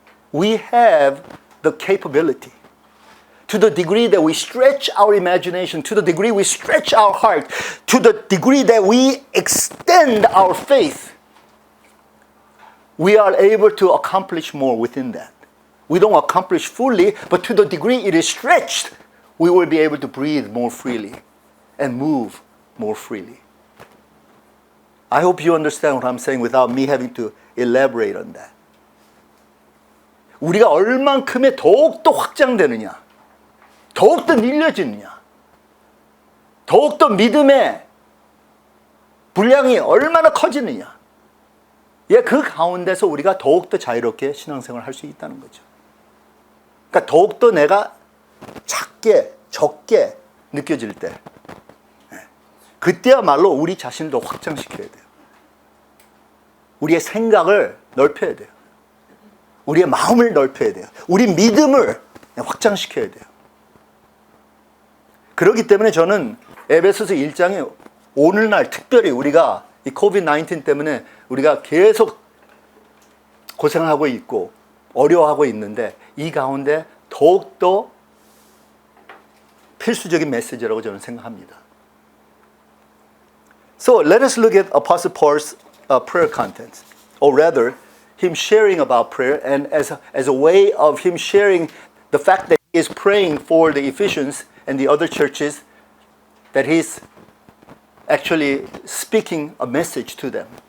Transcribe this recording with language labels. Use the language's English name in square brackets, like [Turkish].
[English] We have the capability, to the degree that we stretch our imagination, to the degree we stretch our heart, to the degree that we extend our faith, we are able to accomplish more within that. We don't accomplish fully, but to the degree it is stretched, we will be able to breathe more freely and move more freely. I hope you understand what I'm saying without me having to elaborate on that. [Korean] 우리가 얼만큼의 더욱더 확장되느냐, 더욱더 늘려지느냐, 더욱더 믿음의 분량이 얼마나 커지느냐, 그 가운데서 우리가 더욱더 자유롭게 신앙생활을 할 수 있다는 거죠. 그러니까 더욱더 내가 작게, 적게 느껴질 때, 그때야말로 우리 자신을 더 확장시켜야 돼요. 우리의 생각을 넓혀야 돼요. 우리의 마음을 넓혀야 돼요. 우리 믿음을 확장시켜야 돼요. 그렇기 때문에 저는 에베소서 1장에 오늘날 특별히 우리가 이 코비드-19 때문에 우리가 계속 고생하고 있고 어려워하고 있는데, 이 가운데 더욱더 필수적인 메시지라고 저는 생각합니다. [English] So let us look at Apostle Paul's prayer contents, or rather, him sharing about prayer, and as a way of him sharing the fact that he is praying for the Ephesians and the other churches, that he's actually speaking a message to them.